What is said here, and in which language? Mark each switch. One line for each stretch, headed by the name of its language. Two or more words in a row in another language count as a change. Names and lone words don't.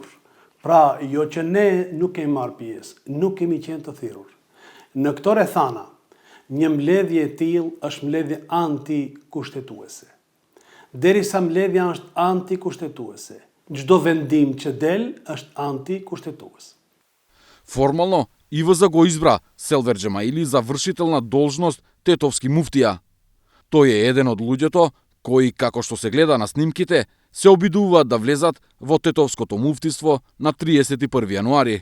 Albanian: Pra, jo që ne nuk kemi marrë pjesë, nuk kemi qenë të thirrur. Në këto rrethana, një mbledhje e tillë është mbledhje antikushtetuese. Derisa mbledhja është antikushtetuese, çdo vendim që del është antikushtetues.
Macedonian: Формално, ИВЗ го избра Селвер Џемаили за вршител на должност Тетовски муфтија. Тој е еден од луѓето кои, како што се гледа на снимките, се обидуваат да влезат во Тетовското муфтиство на 31 јануари.